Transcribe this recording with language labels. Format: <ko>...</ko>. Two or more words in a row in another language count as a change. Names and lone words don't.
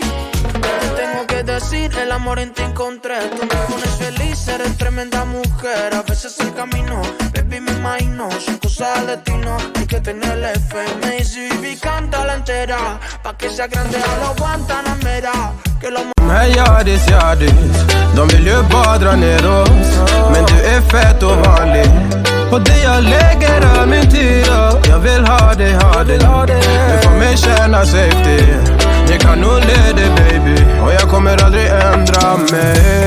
<es>Te tengo que decir, el amor en ti encontré. Tú me pones feliz, eres tremenda mujer. A veces el camino, baby, me imagino, son cosas del destino. Hay que tenerle fe. Me dice, Vivi, cántala entera, pa' que sea grande a lo Guantanamera. Que lo</es> <sv>De här yardis, de vill ju bara dra ner oss. Men du är fett och vanlig, och det jag lägger all min tid av. Jag vill ha dig, du får mig känna safety. Jag kan nog leda dig, baby, och jag kommer aldrig ändra mig.</sv>